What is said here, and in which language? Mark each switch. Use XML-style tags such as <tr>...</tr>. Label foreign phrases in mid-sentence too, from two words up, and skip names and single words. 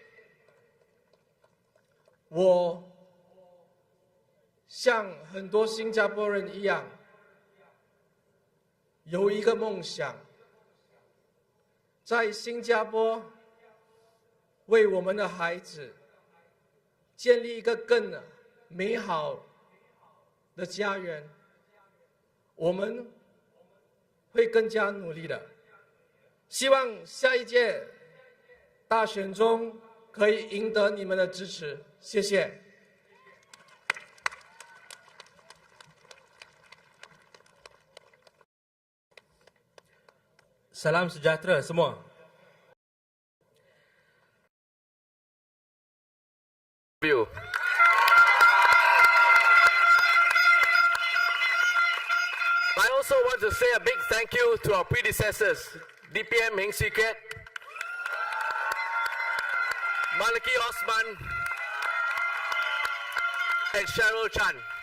<zh>我像很多新加坡人一样，有一个梦想，在新加坡为我们的孩子建立一个更美好的家园。我们会更加努力的，希望下一届大选中可以赢得你们的支持，谢谢。</zh> <ms>Salam sejahtera semua.</ms> <en>I also want to say a big thank you to our predecessors, DPM Heng Swee Keat, Maliki Osman, and Cheryl Chan.</en>